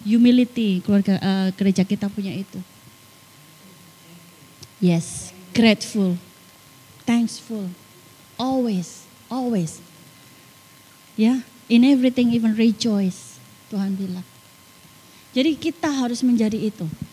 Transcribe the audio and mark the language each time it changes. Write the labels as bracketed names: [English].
[Indonesian] Humility, keluarga gereja kita punya itu. [English] Yes. Grateful, thankful, always. Ya, in everything even rejoice. [Indonesian] Tuhan bilang. Jadi kita harus menjadi itu.